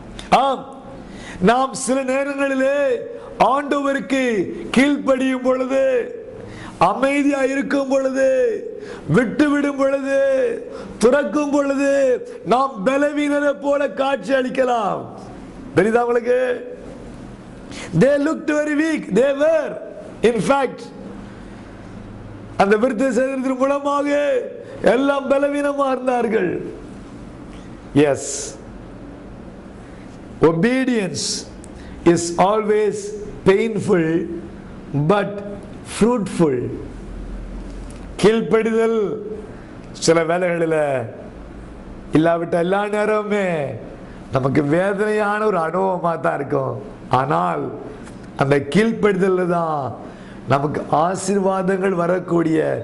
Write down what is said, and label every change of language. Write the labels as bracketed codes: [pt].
[ta] ஆம், நாம் சில நேரங்களிலே ஆண்டவருக்கு கீழ்ப்படியும் பொழுது, அமைதியா இருக்கும் பொழுது, விட்டுவிடும் பொழுது, துறக்கும் பொழுது நாம் பலவீனரை போல காட்சி அளிக்கலாம். தெரியுதா உங்களுக்கு? [en] They looked very weak. They were in fact [ta] அந்த விருத்த சேதனத்தின் மூலமாக எல்லாம் பலவீனமா இருந்தார்கள். [en] Yes, obedience is always painful but fruitful. [ta] கீழ்ப்படிதல் சில வேளைகளில் இல்லாவிட்ட எல்லா நேரமே நமக்கு வேதனையான ஒரு அனுபவமாக தான் இருக்கும். ஆனால் அந்த கீழ்ப்படிதல் தான் நமக்கு ஆசீர்வாதங்கள் வரக்கூடிய